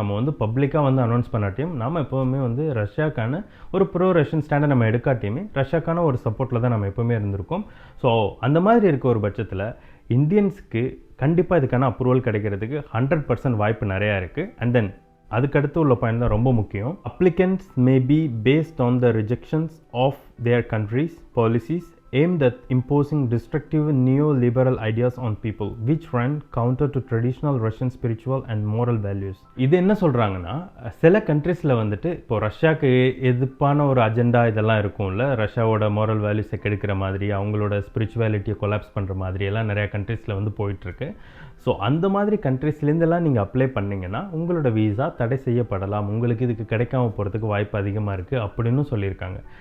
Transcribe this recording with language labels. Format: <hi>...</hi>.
<ta>நம்ம வந்து பப்ளிக்காக வந்து அனௌன்ஸ் பண்ணாட்டியும் நாம் எப்போவுமே வந்து ரஷ்யாக்கான ஒரு ப்ரோ ரஷ்யன் ஸ்டாண்டை நம்ம எடுக்காட்டியுமே ரஷ்யாக்கான ஒரு சப்போர்ட்டில் தான் நம்ம எப்போவுமே இருந்திருக்கோம். ஸோ அந்த மாதிரி இருக்க ஒரு பட்சத்தில் இந்தியன்ஸ்க்கு கண்டிப்பாக இதுக்கான அப்ரூவல் கிடைக்கிறதுக்கு 100% வாய்ப்பு நிறையா இருக்குது. அண்ட் தென் அதுக்கடுத்து உள்ள பாயிண்ட் தான் ரொம்ப முக்கியம்.</ta> <en>Applicants may be based on the rejections of their countries policies aimed at imposing destructive neoliberal ideas on people which run counter to traditional Russian spiritual and moral values.</en> <ta>இது என்ன சொல்கிறாங்கன்னா, சில கண்ட்ரீஸில் வந்துட்டு இப்போ ரஷ்யாவுக்கு எதிர்ப்பான ஒரு அஜெண்டா இதெல்லாம் இருக்கும்ல, ரஷ்யாவோட மோரல் வேல்யூஸை கெடுக்கிற மாதிரி, அவங்களோட ஸ்பிரிச்சுவாலிட்டியை கொலாப்ஸ் பண்ணுற மாதிரி எல்லாம் நிறையா கண்ட்ரீஸில் வந்து போயிட்டுருக்கு. ஸோ அந்த மாதிரி கண்ட்ரீஸ்லேருந்தெல்லாம் நீங்கள் அப்ளை பண்ணிங்கன்னா உங்களோட வீசா தடை செய்யப்படலாம், உங்களுக்கு இதுக்கு கிடைக்காம போகிறதுக்கு வாய்ப்பு அதிகமாக இருக்குது அப்படின்னு சொல்லியிருக்காங்க.</ta>